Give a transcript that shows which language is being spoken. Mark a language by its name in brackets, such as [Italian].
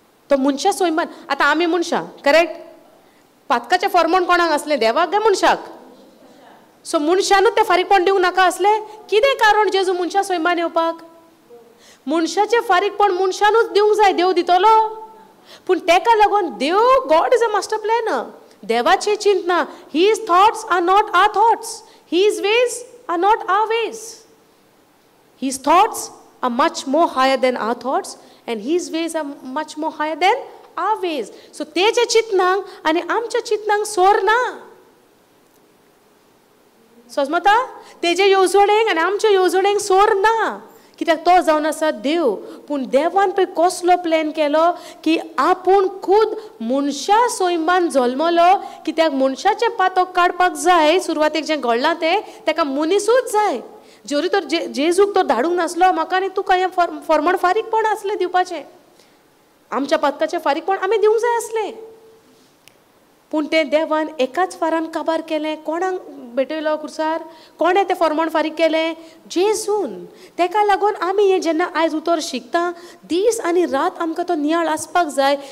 [Konkani] तो मनशा स्वयंपान. आतां आमी मनशां, करेक्ट? पातकाचें फॉर्मण कोणाक आसलें? देवाक काय मनशाक? सो मनशानूच तें फारीकपण दिवंक नाका आसलें. कितें कारण जेजू मनशा स्वयंपान येवपाक? मनशाचें फारीकपण मनशानूच दिवंक जाय, देव दितलो. पूण तेका लागून देव, [English] God is a master planner. [Konkani] देवाचें चिंतना. [English] His thoughts are not our thoughts, his ways are not our ways. His thoughts are much more higher than our thoughts, and his ways are much more higher than our ways. [Konkani] So तेजे चिंतनांक आनी आमच्या चिंतनांक सोर ना. समजता? तेजे येवजणेक आनी आमच्या येवजणेक सोर ना. कित्याक तो जावन आसा देव. पूण देवान पळय कसलो प्लॅन केलो की आपूण खूद मनशा स्वयंपान जल्मलो. कित्याक मनशाचें पातक काडपाक जाय, सुरवातेक जें घडलां तें, तेका मनीसूच जाय. जोरी तर जेजूक तो धाडूंक नासलो. म्हाका आनी तुका हें फॉर्मण फारीकपण आसलें दिवपाचें. आमच्या पातकाचें फारीकपण आमी दिवंक जाय आसलें. पूण तें देवान एकाच फारान काबार केलें. कोणाक भेटयलो कुर्सार? कोणें तें फॉर्मण फारीक केलें? जेजून. तेका लागून आमी हें जेन्ना आयज उतर शिकता, दीस आनी रात आमकां तो नियाळ आसपाक जाय.